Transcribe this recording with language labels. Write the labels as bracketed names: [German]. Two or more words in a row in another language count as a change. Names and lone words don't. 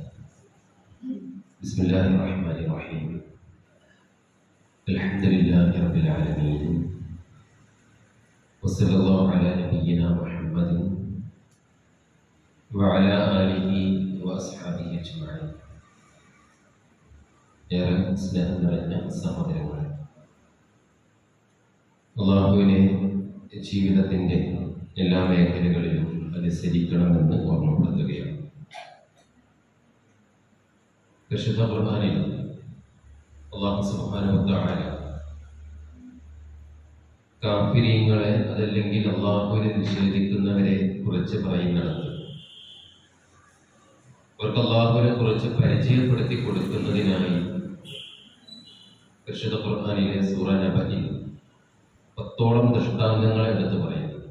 [Arabic] بسم الله الرحمن الرحيم. الحمد لله رب العالمين، وصلى الله على نبينا محمد وعلى آله وأصحابه أجمعين. [Malayalam] ഏറെ സ്നേഹം നിറഞ്ഞ സഹോദരങ്ങൾ, അള്ളാഹുവിനെ ജീവിതത്തിൻ്റെ എല്ലാ മേഖലകളിലും അനുസരിക്കണമെന്ന് ഓർമ്മപ്പെടുത്തുകയാണ്. പരിശുദ്ധ ഖുർആനിൽ [Arabic] الله سبحانه وتعالى [Malayalam] കാഫിരീങ്ങളെ, അതല്ലെങ്കിൽ അള്ളാഹുവിനെ നിഷേധിക്കുന്നവരെ കുറിച്ച് പറയുന്നിടത്ത് അവർക്ക് അള്ളാഹുവിനെ കുറിച്ച് പരിചയപ്പെടുത്തി കൊടുക്കുന്നതിനായി പരിശുദ്ധ ഖുർആനിലെ സൂറ നബയിൽ 10ഓളം ദൃഷ്ടാന്തങ്ങൾ എടുത്ത് പറയുന്നു.